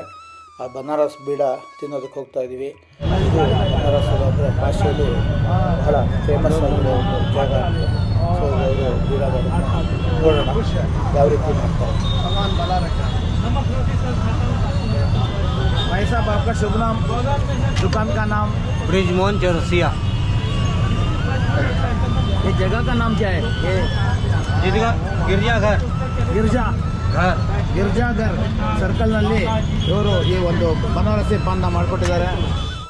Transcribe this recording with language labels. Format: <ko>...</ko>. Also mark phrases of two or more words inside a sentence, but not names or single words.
<kn>ಆ ಬನಾರಸ್ ಬೀಡ ತಿನ್ನೋದಕ್ಕೆ ಹೋಗ್ತಾ ಇದ್ದೀವಿ. ಇದು ಬನಾರಸ್ಸಲ್ಲಿ ಅಂದರೆ ಕಾಶಿಯಲ್ಲಿ ಬಹಳ ಫೇಮಸ್ ಆಗಿರೋ ಒಂದು ಜಾಗ ಅಂತ. ಸೊ ಅವರು ಬೀಡಾಗಳನ್ನು ನೋಡೋಣ ಯಾವ ರೀತಿ ಮಾಡ್ತಾರೆ.</kn> <hi>भाई साहब आपका शुभ नाम, दुकान का नाम? ब्रिजमोहन चौरसिया। ये जगह का नाम क्या है? ये</hi> <kn>ಗಿರ್ಜಾಘರ್ ಗಿರ್ಜಾ ಘರ್ ಗಿರ್ಜಾಘರ್ ಸರ್ಕಲ್ನಲ್ಲಿ ಇವರು ಈ ಒಂದು ಬನಾರಸಿ ಪಾನ ಮಾಡಿಕೊಟ್ಟಿದ್ದಾರೆ.</kn>